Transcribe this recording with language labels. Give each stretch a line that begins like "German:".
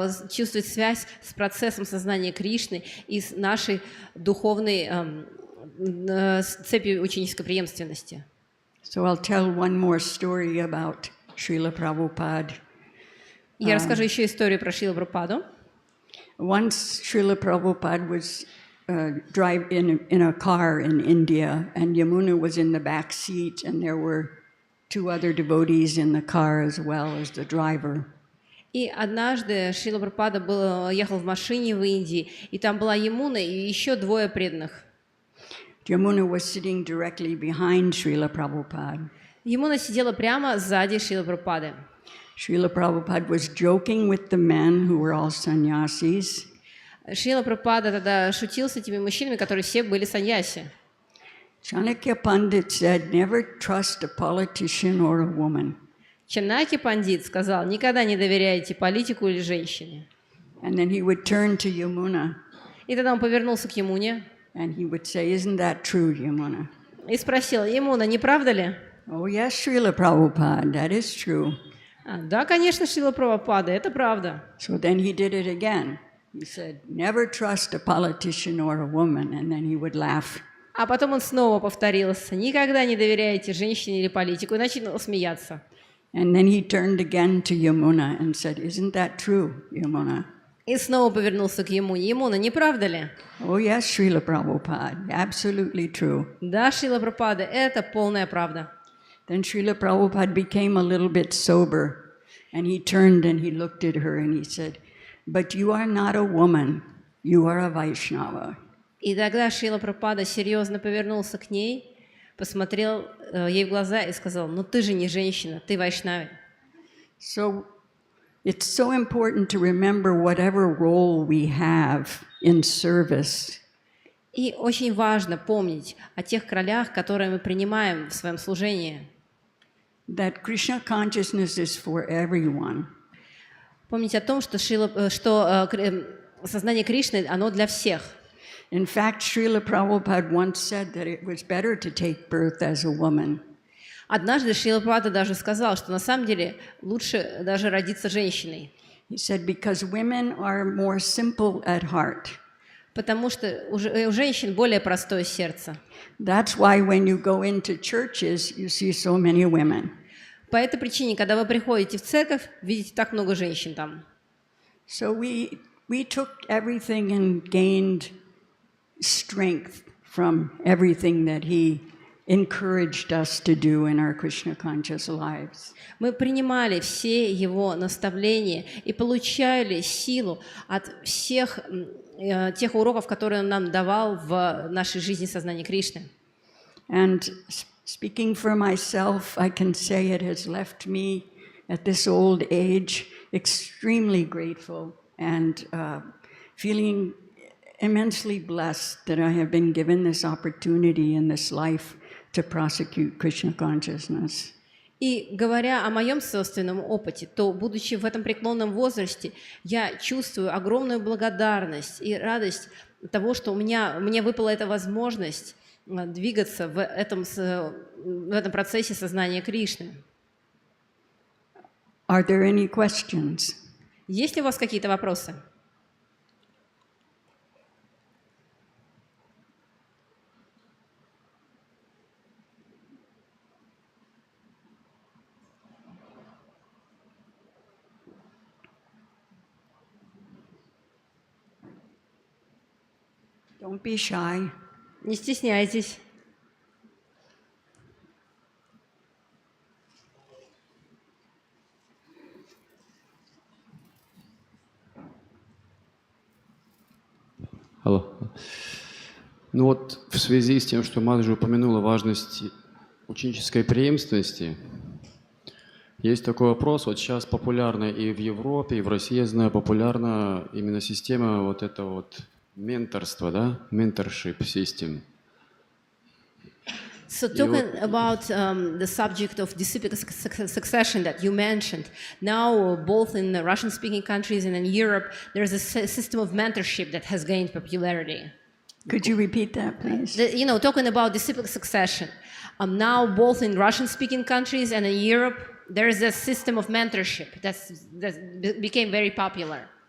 Russian: Чувствовать связь с процессом сознания Кришны и с нашей духовной цепью ученической преемственности.
English: So I'll tell one more story about Srila Prabhupada.
Russian: Я расскажу еще историю про Шрилу Прабхупаду.
English: Once Srila Prabhupada was driving in a car in India, and Yamuna was in the back seat, and there were two other devotees in the car as well as the driver.
Russian: И однажды Шрила Прабхупада ехал в машине в Индии, и там была Ямуна и еще двое преданных.
English: Yamuna was sitting directly behind Srila Prabhupada.
Russian: Ямуна сидела прямо сзади Шрилы Прабхупады.
English: Srila Prabhupada was joking with the men who were all sannyasis.
Russian: Шрила Прабхупада тогда шутил с этими мужчинами, которые все были саньяси.
English: Chanakya Pandit said, "Never trust a politician or a woman."
Russian: Чанакья Пандит сказал: никогда не доверяйте политику или женщине.
English: And then he would turn to Yamuna.
Russian: И тогда он повернулся к Ямуне.
English: And he would say, "Isn't that true, Yamuna?"
Russian: И спросил: Ямуна, не правда ли?
English: Oh yes, Srila Prabhupada, that is true.
Russian: Да, конечно, Шрила Прабхупада, это правда.
English: So then he did it again. He said, "Never trust a politician or a woman," and then he would laugh.
Russian: А потом он снова повторился: никогда не доверяйте женщине или политику, и начал смеяться.
English: And then he turned again to Yamuna and said, "Isn't that true, Yamuna?"
Russian: И снова повернулся к Ямуне. Ямуна, не правда ли?
English: Oh yes, Srila Prabhupada, absolutely true.
Russian: Да, Шрила Прабхупада, это полная правда.
English: Then Srila Prabhupada became a little bit sober, and he turned and he looked at her and he said, "But you are not a woman, you are a Vaishnava."
Russian: И тогда Шрила Прабхупада серьезно повернулся к ней, посмотрел ей в глаза и сказал: ну ты же не женщина, ты вайшнави.
English: So it's so important to remember whatever role we have in service.
Russian: И очень важно помнить о тех ролях, которые мы принимаем в своем служении.
English: That Krishna consciousness is for everyone.
Russian: Помнить о том, что сознание Кришны, оно для всех.
English: In fact, Srila Prabhupada once said that it was better to take birth as a woman.
Russian: Однажды Шрила Прабхупада даже сказал, что на самом деле лучше даже родиться женщиной.
English: He said, because women are more simple at heart.
Russian: Потому что у женщин более простое сердце.
English: That's why when you go into churches, you see so many women.
Russian: По этой причине, когда вы приходите в церковь, видите так много женщин там.
English: So we took everything and gained strength from everything that he encouraged us to do in our Krishna conscious lives.
Russian: Мы принимали все его наставления и получали силу от всех тех уроков, которые он нам давал в нашей жизни сознания Кришны.
English: And speaking for myself, I can say it has left me at this old age extremely grateful and feeling immensely blessed that I have been given this opportunity in this life to prosecute Krishna consciousness.
Russian: И говоря о моем собственном опыте, то, будучи в этом преклонном возрасте, я чувствую огромную благодарность и радость того, что мне выпала эта возможность двигаться в этом процессе сознания Кришны.
English: Are there any questions?
Russian: Есть ли у вас какие-то вопросы?
English: Don't be shy.
Russian: Не стесняйтесь. Алло. Ну вот в связи с тем, что Мададжи упомянула важность ученической преемственности, есть такой вопрос, вот сейчас популярна и в Европе, и в России, я знаю, популярна именно система вот этого вот менторства, да,
English: mentorship system. So talking about the subject of disciplic succession that you mentioned, now both in the Russian-speaking countries and in Europe, there's a system of mentorship that has gained popularity. Could you repeat that, please? Talking about disciplic succession, now both in Russian-speaking countries and in Europe, there is a system of mentorship that became very popular.